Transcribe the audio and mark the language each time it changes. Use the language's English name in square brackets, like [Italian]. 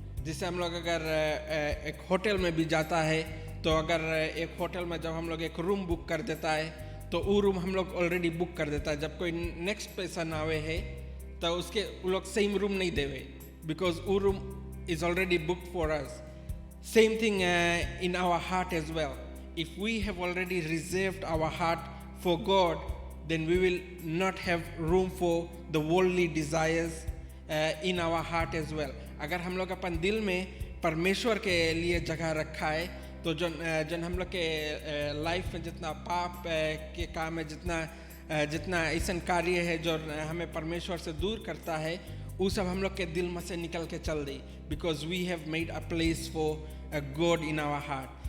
[Hindi] जैसे हम लोग अगर एक होटल में भी जाता है, तो अगर एक होटल में जब हम लोग एक रूम बुक कर देता है, तो वो रूम हम लोग ऑलरेडी बुक कर देता है. जब कोई नेक्स्ट पर्सन आवे है तो उसके वो लोग सेम रूम नहीं देवे, [English] Because वो room is already booked for us. Same thing in our heart as well. If we have already reserved our heart for God, then we will not have room for the worldly desires in our heart as well. [Hindi] अगर हम लोग अपन दिल में परमेश्वर के लिए जगह रखा है, तो जन हम लोग के लाइफ में जितना पाप के काम है, जितना ऐसा कार्य है जो हमें परमेश्वर से दूर करता है, वो सब हम लोग के दिल में से निकल के चल दी, [English] because we have made a place for God in our heart.